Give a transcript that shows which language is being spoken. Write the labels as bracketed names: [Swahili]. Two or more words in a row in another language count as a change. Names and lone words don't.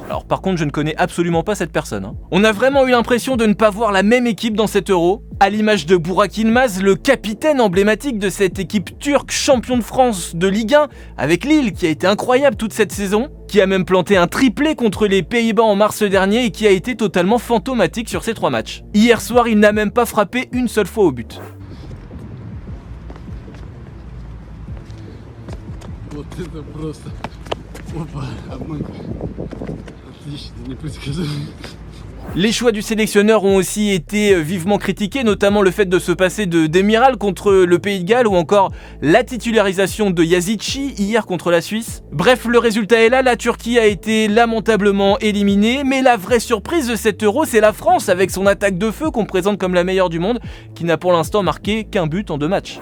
[French] Alors par contre je ne connais absolument pas cette personne. On a vraiment eu l'impression de ne pas voir la même équipe dans cet Euro, à l'image de Burak Yılmaz, le capitaine emblématique de cette équipe turque champion de France de Ligue 1, avec Lille qui a été incroyable toute cette saison, qui a même planté un triplé contre les Pays-Bas en mars dernier et qui a été totalement fantomatique sur ces 3 matchs. Hier soir, il n'a même pas frappé une seule fois au but. [Russian] Вот это просто. Опа, обман. Отлично, непредсказуемо. [French] Les choix du sélectionneur ont aussi été vivement critiqués, notamment le fait de se passer de Demiral contre le Pays de Galles ou encore la titularisation de Yazici hier contre la Suisse. Bref, le résultat est là, la Turquie a été lamentablement éliminée, mais la vraie surprise de cet Euro, c'est la France avec son attaque de feu qu'on présente comme la meilleure du monde, qui n'a pour l'instant marqué qu'un but en 2 matchs.